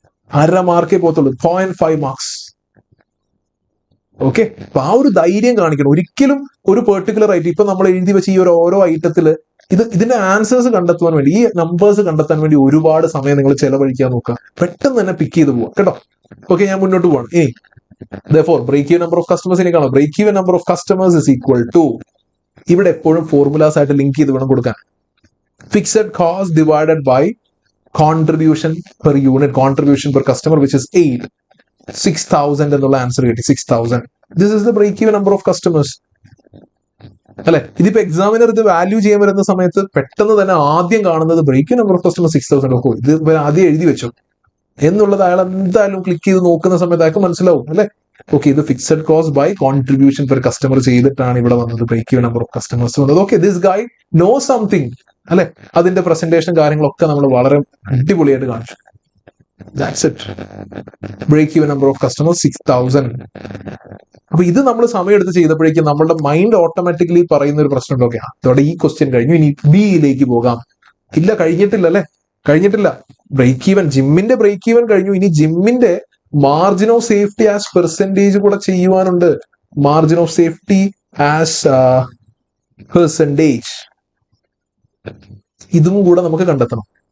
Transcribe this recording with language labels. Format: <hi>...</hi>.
<ml>1/2 മാർക്കേ പോകത്തുള്ളൂ, 0.5 marks. Okay, അപ്പൊ ആ ഒരു ധൈര്യം കാണിക്കണം. ഒരിക്കലും ഒരു പെർട്ടിക്കുലർ ഐറ്റം, ഇപ്പൊ നമ്മൾ എഴുതി വെച്ച ഈ ഒരു ഓരോ ഐറ്റത്തില് ഇതിന്റെ ആൻസേഴ്സ് കണ്ടെത്തുവാൻ വേണ്ടി, ഈ നമ്പേഴ്സ് കണ്ടെത്താൻ വേണ്ടി ഒരുപാട് സമയം നിങ്ങൾ ചെലവഴിക്കാൻ നോക്കുക. പെട്ടെന്ന് തന്നെ പിക്ക് ചെയ്ത് പോവാം കേട്ടോ. ഓക്കെ, ഞാൻ മുന്നോട്ട് പോവാണ്. ഇനി</ml> <en>therefore break even number of customers</en> <ml>നെ കാണാം.</ml> <en>break even number of customers is equal to,</en> <ml>ഇവിടെ എപ്പോഴും ഫോർമുലാസ് ആയിട്ട് ലിങ്ക് ചെയ്ത് വേണം കൊടുക്കാൻ.</ml> <en>Fixed cost divided by contribution per unit, contribution per customer which is 8, 6,000 എന്നുള്ള answer കിട്ടി. 6,000. This is the break even number of customers അല്ലെ?</en> <ml>ഇതിപ്പോ എക്സാമിനർ ഇത് വാല്യൂ ചെയ്യാൻ വരുന്ന സമയത്ത് പെട്ടെന്ന് തന്നെ ആദ്യം കാണുന്നത് break even number of customer 6,000. ഓ, ഇത് ആദ്യം എഴുതി വെച്ചു എന്നുള്ളത് അയാൾ എന്തായാലും ക്ലിക്ക് ചെയ്ത് നോക്കുന്ന സമയത്ത് അയാൾക്ക് മനസ്സിലാവും അല്ലെ? ഓക്കെ, ഇത് fixed cost by contribution per customer ചെയ്തിട്ടാണ് ഇവിടെ വന്നത് break even number of customers വന്നത്. Okay,</ml> <en>this guy know something</en> <ml>അല്ലെ? അതിന്റെ പ്രസന്റേഷൻ കാര്യങ്ങളൊക്കെ നമ്മൾ വളരെ അടിപൊളിയായിട്ട് കാണിച്ചു.</ml> <en>That's it. Break even number of customers 6,000.</en> <ml>അപ്പൊ ഇത് നമ്മൾ സമയം എടുത്ത് ചെയ്തപ്പോഴേക്കും നമ്മളുടെ മൈൻഡ് ഓട്ടോമാറ്റിക്കലി പറയുന്ന ഒരു പ്രശ്നം ഉണ്ട്. അതോടെ ഈ ക്വസ്റ്റ്യൻ കഴിഞ്ഞു, ഇനി ബിയിലേക്ക് പോകാം. ഇല്ല, കഴിഞ്ഞിട്ടില്ല അല്ലെ? കഴിഞ്ഞിട്ടില്ല. ബ്രേക്ക് ഈവൻ, ജിമ്മിന്റെ ബ്രേക്ക് ഈവൻ കഴിഞ്ഞു. ഇനി ജിമ്മിന്റെ margin of safety as percentage കൂടെ ചെയ്യുവാനുണ്ട്. Margin of safety as percentage, ഇതും കൂടെ നമുക്ക് കണ്ടെത്തണം.</ml>